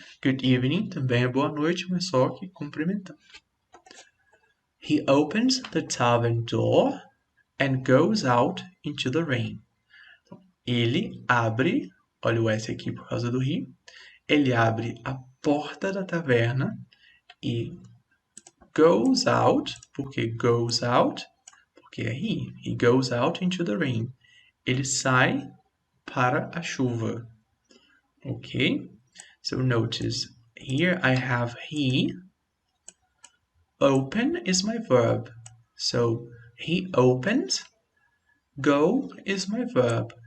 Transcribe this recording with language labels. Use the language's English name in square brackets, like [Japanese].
[English] Good evening [Portuguese] também é boa noite, mas só que cumprimentando. [English] He opens the tavern door and goes out into the rain. [Portuguese] Ele abre, olha o S aqui por causa do he, ele abre a porta da taverna e [English] goes out, [Portuguese] porque goes out, porque é he. [English] He goes out into the rain. [Portuguese] Ele sai para a chuva. Ok? [English] So notice, here I have he. Open is my verb. So he opens. Go is my verb.